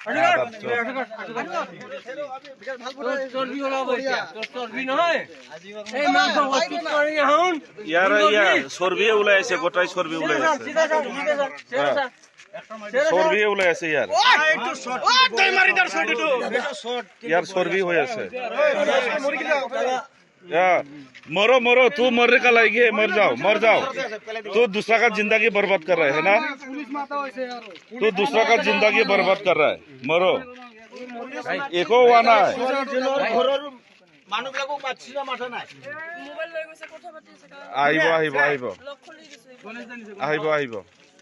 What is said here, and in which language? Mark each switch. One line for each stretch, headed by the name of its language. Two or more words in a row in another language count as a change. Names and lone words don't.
Assamese: ইয়াৰ চৰ্বিয়ে ওলাই আছে গোটাই চৰ্বি ওলাই আছে চৰ্বিয়ে ওলাই আছে ইয়াৰ চৰ্বি হৈ আছে
Hindi: मरो मरो तू मरने का लायक है मर जाओ तू दूसरा का जिंदगी बर्बाद कर रहा है ना तू दूसरा का जिंदगी बर्बाद कर रहा है मरो एको हुआ ना আহিব